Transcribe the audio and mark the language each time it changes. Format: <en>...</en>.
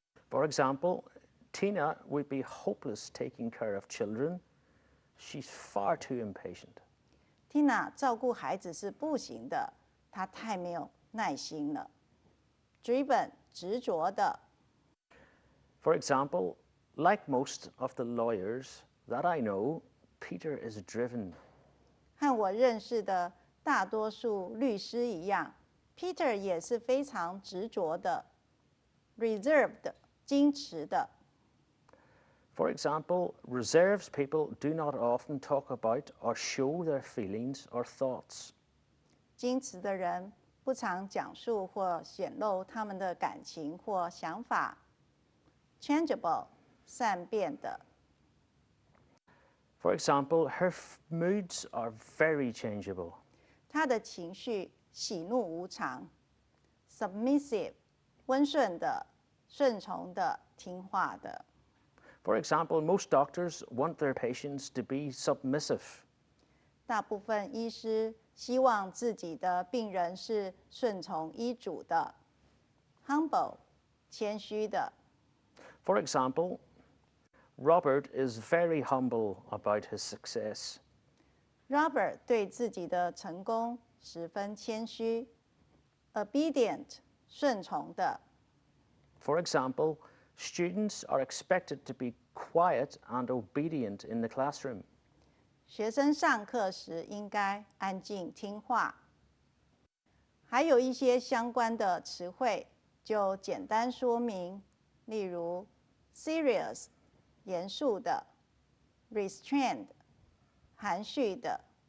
<en>For example, Tina would be hopeless taking care of children. She's far too impatient.</en> <zh>Tina 照顾孩子是不行的，她太没有耐心了。</zh> <en>Driven 执着的。 For example, like most of the lawyers that I know, Peter is driven.</en> <zh>和我认识的大多数律师一样 ，Peter 也是非常执着的。</zh> <en>Reserved 矜持的。 For example, reserved people do not often talk about or show their feelings or thoughts.</en> <zh>矜持的人不常讲述或显露他们的感情或想法。</zh> <en>Changeable 善变的。 For example, her moods are very changeable.</en> <zh>他的情绪喜怒无常。 Submissive 温顺的、顺从的、听话的。</zh> <en>For example, most doctors want their patients to be submissive.</en> <zh>大部分医师希望自己的病人是顺从医嘱的。</zh> <en>Humble 谦虚的。 For example, Robert is very humble about his success.</en> <zh>Robert 对自己的成功十分谦虚。</zh> <en>Obedient 顺从的。 For example, students are expected to be quiet and obedient in the classroom.</en> <zh>学生上课时应该安静听话。还有一些相关的词汇就简单说明，例如 serious 严肃的 ，restrained 含蓄的</zh>